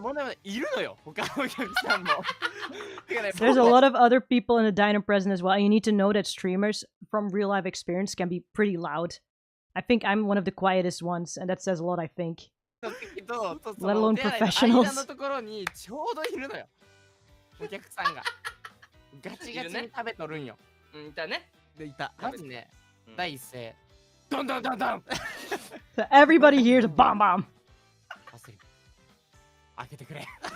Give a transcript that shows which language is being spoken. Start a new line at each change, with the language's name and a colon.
Japanese: 問題はいるのよ、他のお客さんも。
English: There's a lot of other people in the diner present as well. And you need to know that streamers from real life experience can be pretty loud. I think I'm one of the quietest ones, and that says a lot, I think. Let alone professionals.
Japanese: 間のところにちょうどいるのよ、お客さんが。ガチガチに食べとるんよ。いたね。で、いた。まずね、第一声、ドンドンドンドン。
English: So everybody hears a bomb bomb.
Japanese: 開けてくれ。